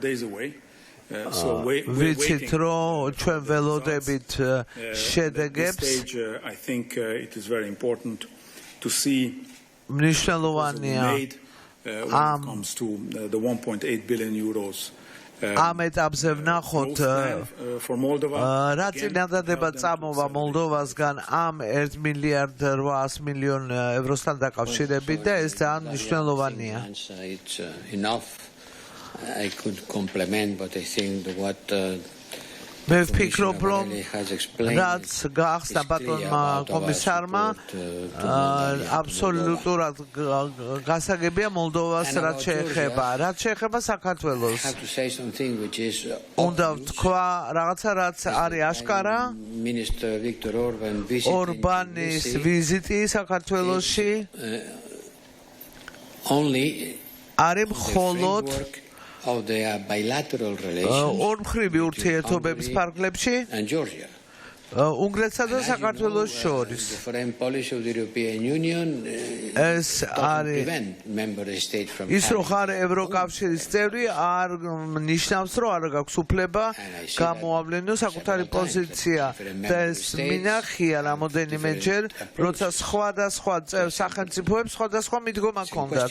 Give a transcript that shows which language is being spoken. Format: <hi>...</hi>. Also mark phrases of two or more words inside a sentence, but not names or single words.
<ka>ვიცით რომ ჩვენ ველოდებით შედეგებს მნიშვნელოვანია ამ ეტაპზე ვნახოთ რა წინადადება წამოვა მოლდოვასგან ამ 1 მილიარდ 800 მილიონ ევროსთან დაკავშირებით და ეს ძალიან მნიშვნელოვანია</ka> <en>I could compliment, but I think what</en> <ka>მე ვფიქრობ რომ რაც გახსნა ბატონმა კომისარმა აბსოლუტურად გასაგებია მოლდოვას რაც შეეხება საქართველოს უნდა ვთქვა რაღაცა რაც არის აშკარა ორბანის ვიზიტი საქართველოში არის მხოლოდ</ka> <en>of the bilateral relations</en> <ka>ორმხრივი ურთიერთობების ფარგლებში</ka> <en>and Georgia</en> <ka>უნგრეთსა და საქართველოს შორის</ka> <en>the foreign policy of the European Union</en> <ka>ეს არის ის რომ ხარ ევროკავშირის წევრი არ ნიშნავს რომ არ გაქვს უფლება გამოავლენო საკუთარი პოზიცია და ეს მინახია რამოდენიმეჯერ როცა სხვადასხვა სახელმწიფოებს სხვადასხვა მიდგომა ჰქონდათ</ka>